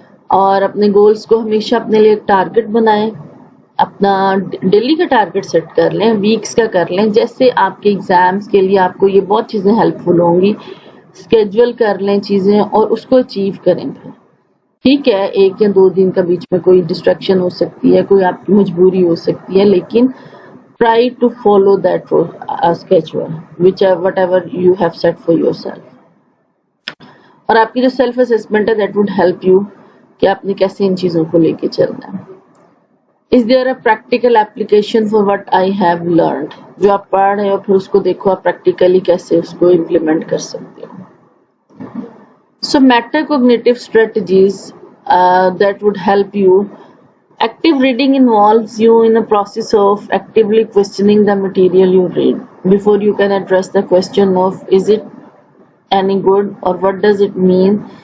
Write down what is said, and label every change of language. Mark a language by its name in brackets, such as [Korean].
[Urdu] اور اپنے گولز کو ہمیشہ اپنے لیے ایک ٹارگٹ بنائیں, اپنا ڈیلی کا ٹارگٹ سیٹ کر لیں, ویکس کا کر لیں, جیسے آپ کے ایگزامس کے لیے آپ کو یہ بہت چیزیں ہیلپ فل ہوں گی. اسکیجول کر لیں چیزیں اور اس کو اچیو کریں. پھر ٹھیک ہے, 1 یا 2 دن کا بیچ میں کوئی ڈسٹریکشن ہو سکتی ہے, کوئی آپ کی مجبوری ہو سکتی ہے, لیکن [English] try to follow that schedule, whichever whatever you have set for yourself. [Urdu] اور آپ کی جو سیلف اسسمنٹ ہے [English] that would help you [Urdu] کہ آپ نے کیسے ان چیزوں کو لے کے چلنا ہے. [English] Is there a practical application for what I have learned? [Urdu] جو آپ پڑھ رہے ہو پھر اس کو دیکھو آپ پریکٹیکلی کیسے اس کو امپلیمنٹ کر سکتے ہو. [English] So metacognitive strategies that would help you. Active reading involves you in a process of actively questioning the material you read before you can address the question of is it any good or what does it mean.